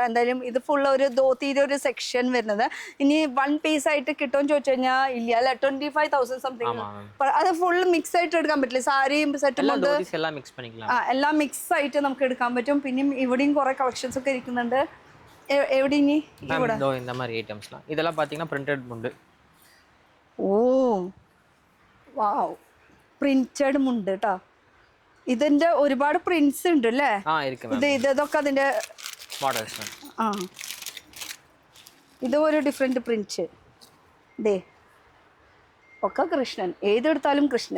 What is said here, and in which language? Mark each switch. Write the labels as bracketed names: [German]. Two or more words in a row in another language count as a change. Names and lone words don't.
[Malayalam] എന്തായാലും ഇത് ഫുൾ ഒരു ധോത്തിയുടെ ഒരു സെക്ഷൻ വരുന്നത്. ഇനി 1 പീസ് ആയിട്ട് കിട്ടുമെന്ന് ചോദിച്ചു കഴിഞ്ഞാൽ ഇല്ല അല്ലെ, 25,000 സംതിങ്. അത് ഫുൾ മിക്സ് ആയിട്ട് എടുക്കാൻ പറ്റില്ല, സാരിയും സെറ്റും കൊണ്ട് എല്ലാം മിക്സ് ആയിട്ട് നമുക്ക് എടുക്കാൻ പറ്റും. പിന്നെയും ഇവിടെയും കുറെ കളക്ഷൻസ് ഒക്കെ ഇരിക്കുന്നുണ്ട്. എവിടെ ഇനി? ഇവിടെ [Tamil] இந்த மாதிரி ஐட்டம்ஸ்லாம் இதெல்லாம் பாத்தீங்கன்னா printed മുണ്ട്. [Malayalam] ഓ വാവ്, പ്രിന്റഡ് മുണ്ട് കേട്ടോ. ഇതിന്റെ ഒരുപാട് പ്രിന്റ്സ് ഉണ്ട് അല്ലേ? ഇതൊക്കെ അതിന്റെ മോഡൽസ്. ആ, ഇത് ഒരു ഡിഫറെന്റ് പ്രിന്റ്. ദേ ഒക്കെ കൃഷ്ണൻ, ഏതെടുത്താലും കൃഷ്ണൻ.